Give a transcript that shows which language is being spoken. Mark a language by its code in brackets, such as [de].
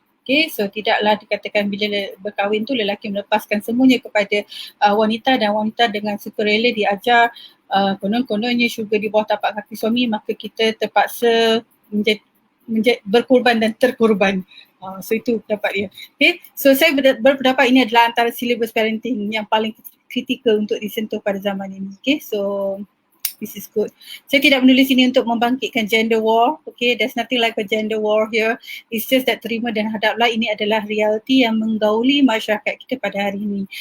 [ms] Okay, so tidaklah dikatakan bila berkahwin tu lelaki melepaskan semuanya kepada wanita dan wanita dengan sukarela diajar konon-kononnya syurga di bawah tapak kaki suami, maka kita terpaksa berkorban dan terkorban. So itu pendapat dia. Okay, so saya berpendapat ini adalah antara silibus parenting yang paling kritikal untuk disentuh pada zaman ini. [en] Okay, so this is good. [ms] Saya tidak menulis ini untuk membangkitkan gender war. [en] Okay, there's nothing like a gender war here. It's just that [ms] terima dan hadaplah, ini adalah realiti yang menggauli masyarakat kita pada hari ini.